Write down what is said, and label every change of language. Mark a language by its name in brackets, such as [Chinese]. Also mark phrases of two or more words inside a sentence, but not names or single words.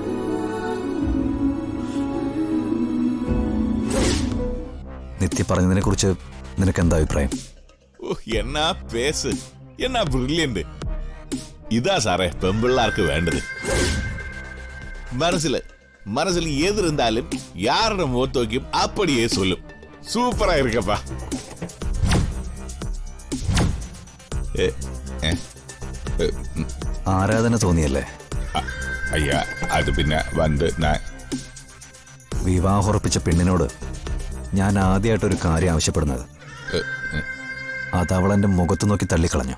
[Malayalam] നിത്യ പറഞ്ഞതിനെ കുറിച്ച് നിനക്ക് എന്താ അഭിപ്രായം? ഓ എന്നാ പേസ്, എന്നാ ബ്രില്യന്റ്. ഇതാ സാറേ പെമ്പിള്ളാർക്ക് വേണ്ടത്. മനസ്സിൽ ഏത് [Tamil] இருந்தாலும் யாரோட முகத்தோக்கியும் அப்படியே சொல்லும். சூப்பரா இருக்கப்பா. [Malayalam] ആരാധന തോന്നിയല്ലേ? അയ്യാ, അത് പിന്നെ വന്ന് വിവാഹമുറപ്പിച്ച പെണ്ണിനോട് ഞാൻ ആദ്യമായിട്ടൊരു കാര്യം ആവശ്യപ്പെടുന്നത് അത് അവളെന്റെ മുഖത്ത് നോക്കി തള്ളിക്കളഞ്ഞു.